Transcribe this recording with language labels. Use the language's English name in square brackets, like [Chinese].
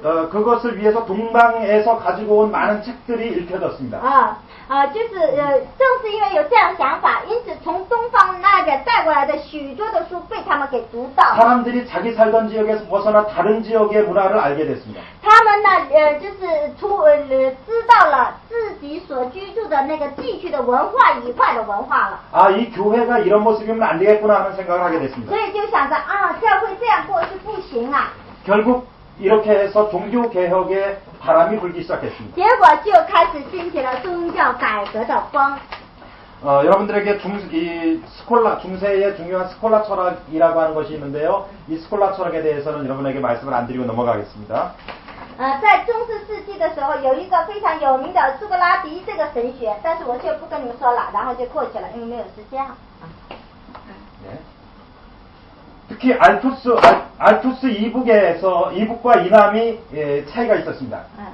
[Korean] 그것을 위해서 동방에서 가지고 온 많은 책들이 읽혀졌습니다. [Chinese] 就是正是因为有这样想法，因此从东方那边带过来的许多的书被他们给读到。 [Korean] 사람들이 자기 살던 지역에서 벗어나 다른 지역의 문화를 알게 됐습니다. [Chinese] 他们呢，就是知道了自己所居住的那个地区的文化以外的文化了。 [Korean] 이 교회가 이런 모습이면 안 되겠구나 하는 생각을 하게 됐습니다. [Chinese] 所以就想着教会这样过是不行啊。 [Korean] 결국 이렇게 해서 종교 개혁의 바람이 불기 시작했습니다. [Chinese] 结果就开始兴起了宗教改革的风。 [Korean] 여러분들에게 중세의 중요한 스콜라 철학이라고 하는 것이 있는데요. 이 스콜라 철학에 대해서는 여러분에게 말씀을 안 드리고 넘어가겠습니다. [Chinese] 在中世世纪的时候，有一个非常有名的苏格拉底这个神学，但是我就不跟你们说了，然后就过去了，因为没有时间。 [Korean] 네. 특히 알프스 이북과 이남이 차이가 있었습니다.